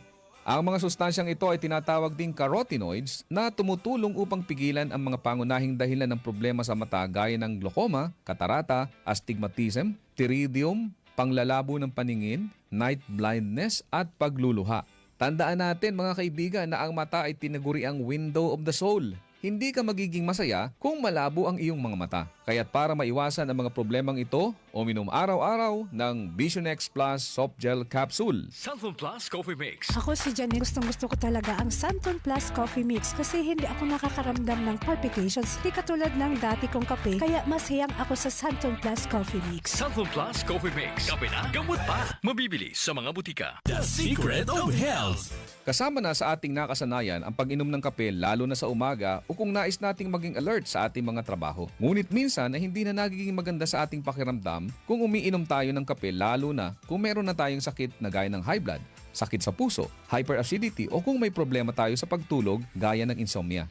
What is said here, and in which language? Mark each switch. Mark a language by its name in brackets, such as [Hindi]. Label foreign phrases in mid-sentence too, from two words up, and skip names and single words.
[Filipino] Ang mga sustansyang ito ay tinatawag ding carotenoids na tumutulong upang pigilan ang mga pangunahing dahilan ng problema sa mata gaya ng glaucoma, katarata, astigmatism, pterygium, panglalabo ng paningin, [English] night blindness [Filipino] at pagluluha. Tandaan natin mga kaibigan na ang mata ay tinaguri ang [English] window of the soul. [Filipino] Hindi ka magiging masaya kung malabo ang iyong mga mata. Kaya't para maiwasan ang mga problemang ito, uminom araw-araw ng Vision X Plus Soft Gel Capsule. Santon Plus Coffee Mix. Ako si Janine, gustong-gusto ko talaga ang Santon Plus Coffee Mix kasi hindi ako nakakaramdam ng palpitations. Hindi katulad ng dati kong kape, kaya mas hiyang ako sa Santon Plus Coffee Mix. Santon Plus Coffee Mix. Kape na, gamot pa. Mabibili sa mga butika. [English] The Secret of Health. [Filipino] Kasama na sa ating nakasanayan ang pag-inom ng kape lalo na sa umaga o kung nais nating maging alert sa ating mga trabaho. Ngunit minsan ay hindi na nagiging maganda sa ating pakiramdam kung umiinom tayo ng kape lalo na kung meron na tayong sakit na gaya ng [English] high blood, [Filipino] sakit sa puso, hyperacidity o kung may problema tayo sa pagtulog gaya ng insomnia.